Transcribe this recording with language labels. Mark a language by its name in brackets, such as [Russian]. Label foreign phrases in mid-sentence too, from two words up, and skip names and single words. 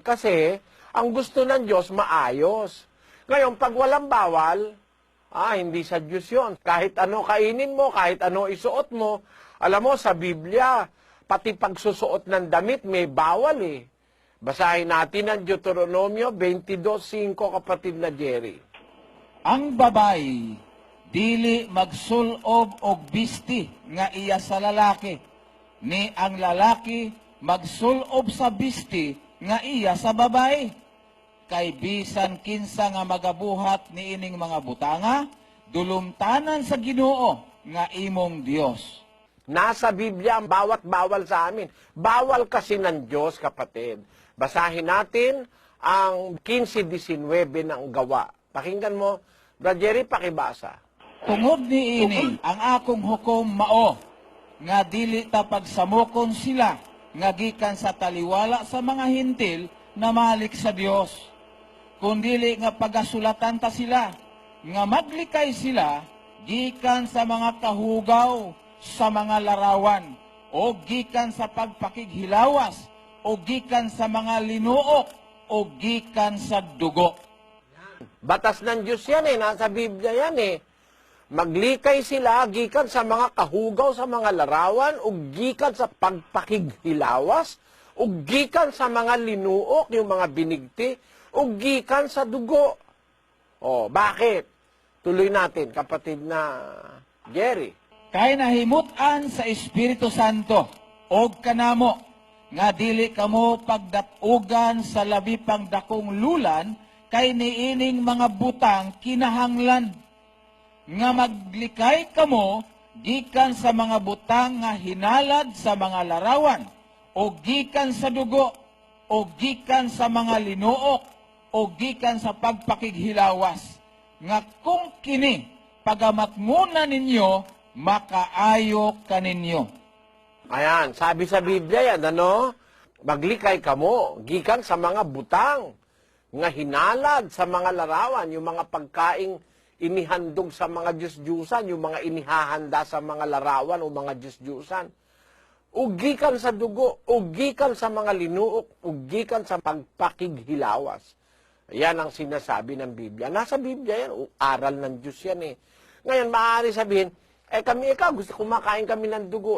[Filipino] Kasi, ang gusto ng Diyos, maayos. Ngayon, pag walang bawal, hindi sa Diyos yun. Kahit ano kainin mo, kahit ano isuot mo, alam mo, sa Biblia, pati pagsusuot ng damit, may bawal eh. Basahin natin ang Deuteronomio 22:5, kapatid na Jerry. [Cebuano] Ang babay, dili magsulob og bisti nga iya sa lalaki, ni ang lalaki magsulob sa bisti nga iya sa babae. Kay bisan kinsa nga magabuhat ni ining mga butanga, dulumtanan sa Ginoo nga imong Dios. [Filipino] Nasa Biblia ang bawat bawal sa amin. Bawal kasi ng Diyos, kapatid. Basahin natin ang 15:19 ng gawa. Pakinggan mo. Brother Jerry, pakibasa. [Cebuano] Tungod ni ini, ang akong hukom mao, nga dili ta pagsamokon sila, nga gikan sa taliwala sa mga hintil na malik sa Dios. Kundili nga pagasulatan ta sila, nga maglikay sila, gikan sa mga kahugaw, sa mga larawan, o gikan sa pagpakighilawas, o gikan sa mga linuok, o gikan sa dugo. [Filipino] Batas ng Diyos yan nasa Biblia yan [Cebuano] Maglikay sila, gikan sa mga kahugaw, sa mga larawan, o gikan sa pagpakighilawas, o gikan sa mga linuok, [Filipino] yung mga binigti, [Cebuano] o gikan sa dugo. [Filipino] O, bakit? Tuloy natin, kapatid na Jerry. [Cebuano] Kay nahimutan sa Espiritu Santo, og kanamo, nga dili kamo pagdatugan sa labi pang dakong lulan, kay niining mga butang kinahanglan. Nga maglikay kamo, gikan sa mga butang nga hinalad sa mga larawan, o gikan sa dugo, o gikan sa mga linuok, o gikan sa pagpakighilawas. Nga kung kini, pagamatnguna ninyo, makaayo kaninyo. [Filipino] Ayan, sabi sa Biblia yan, [Cebuano] maglikay kamo, gikan sa mga butang, nga hinalad sa mga larawan, [Filipino] yung mga pagkaing inihandog sa mga Diyos-Diyusan, yung mga inihahanda sa mga larawan o mga Diyos-Diyusan. [Cebuano] Ugikan sa dugo, ugikan sa mga linuok, ugikan sa pagpakighilawas. [Filipino] Yan ang sinasabi ng Biblia. Nasa Biblia yan, aral ng Diyos yan Ngayon, maaari sabihin, kami gusto kumakain kami ng dugo.